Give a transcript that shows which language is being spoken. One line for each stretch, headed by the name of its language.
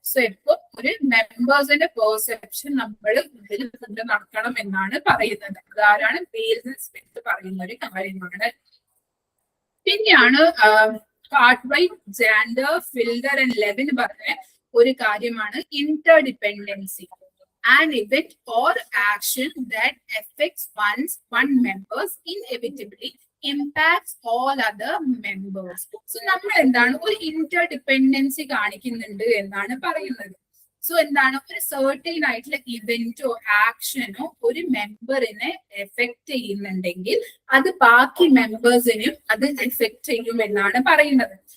Malayalam: So ഇപ്പൊ ഒരു മെമ്പേഴ്സിന്റെ perception നമ്മൾ ഇതിൽ കൊണ്ട് നടക്കണം എന്നാണ് പറയുന്നത്. അതാരാണ്, ബെയിൽസ് സ്മിത്ത് പറയുന്ന ഒരു കാര്യമാണ്. പിന്നെയാണ് കാർട്ട്റൈറ്റ്, ജാൻഡർ, ഫിൽഡർ ആൻഡ് ലെവിൻ പറഞ്ഞ ഒരു കാര്യമാണ് ഇന്റർഡിപെൻഡൻസി.
English: An event or action that affects one members inevitably impacts all other members.
Malayalam: So നമ്മൾ എന്താണ്, ഒരു ഇന്റർഡിപെൻഡൻസി കാണിക്കുന്നുണ്ട് എന്നാണ് പറയുന്നത്. സോ എന്താണ്, ഒരു സർട്ടൈൻ ആയിട്ടുള്ള ഇവന്റോ ആക്ഷനോ ഒരു മെമ്പറിനെ എഫക്ട് ചെയ്യുന്നുണ്ടെങ്കിൽ അത് ബാക്കി മെമ്പേഴ്സിനും അത് എഫക്ട് ചെയ്യും എന്നാണ് പറയുന്നത്.